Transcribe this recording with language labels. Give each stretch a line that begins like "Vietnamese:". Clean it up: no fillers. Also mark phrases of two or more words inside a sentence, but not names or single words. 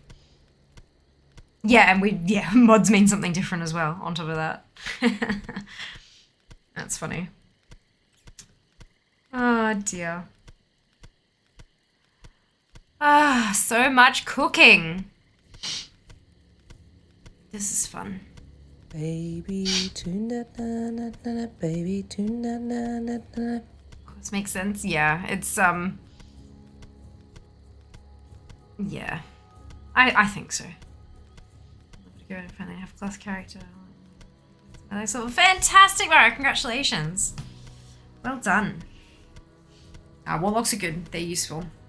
English: Yeah, and mods mean something different as well, on top of that. That's funny. Oh dear. So much cooking. This is fun. Baby tuna na na na baby tuna na na na. This makes sense. Yeah, it's yeah. I think so. Go and finally have class character. Fantastic, Mara! Congratulations. Well done. Warlocks are good. They're useful.